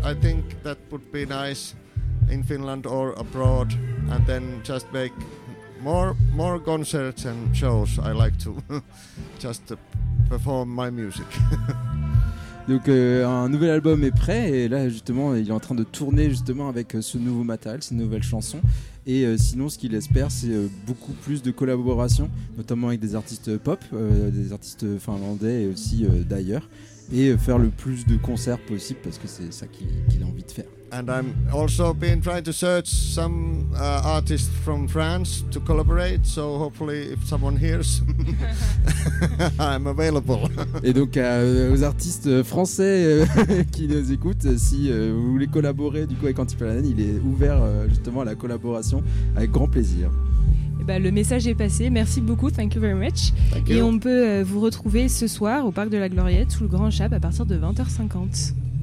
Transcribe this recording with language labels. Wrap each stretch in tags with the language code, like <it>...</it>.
<en>I think that would be nice in Finland or abroad, and then just make more concerts and shows. I like to just perform my music.</en> <fr>Donc un nouvel album est prêt, et là justement il est en train de tourner justement avec ce nouveau matériel, ces nouvelles chansons, et sinon ce qu'il espère, c'est beaucoup plus de collaborations, notamment avec des artistes pop, des artistes finlandais et aussi d'ailleurs, et faire le plus de concerts possible, parce que c'est ça qu'il a envie de faire.</fr> <en>And I'm also been trying to search some artists from France to collaborate, so hopefully if someone hears, I'm available.</en> <fr>Et donc aux artistes français qui nous écoutent, si vous voulez collaborer du coup avec Antti Palanen, il est ouvert justement à la collaboration, avec grand plaisir. Bah, le message est passé, merci beaucoup,</fr> <en>thank you very much. Thank you.</en> <fr>Et on peut vous retrouver ce soir au Parc de la Gloriette sous le Grand Chap à partir de 20h50.</fr>